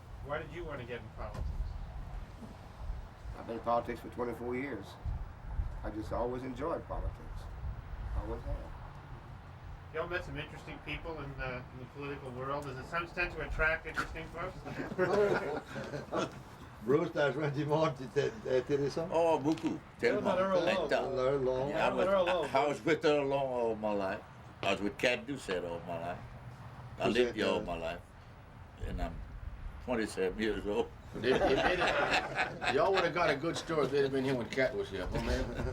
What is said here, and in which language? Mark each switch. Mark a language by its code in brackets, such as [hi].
[en] Why did you want to get in politics? I've been in politics for 24 years. I just always enjoyed politics. Always have. Y'all met some interesting people in the political world. Does it tend to attract interesting folks? [fr] Bruce, t'as rejoint du monde intéressant? Oh, beaucoup. Tellement. [en] Earl Long. I was with Earl Long all my life. I was with Cat Doucette all my life. I lived here all my life. And I'm 27 years old. Y'all would have got a good story if they'd have been here when Cat was here. Oh, man.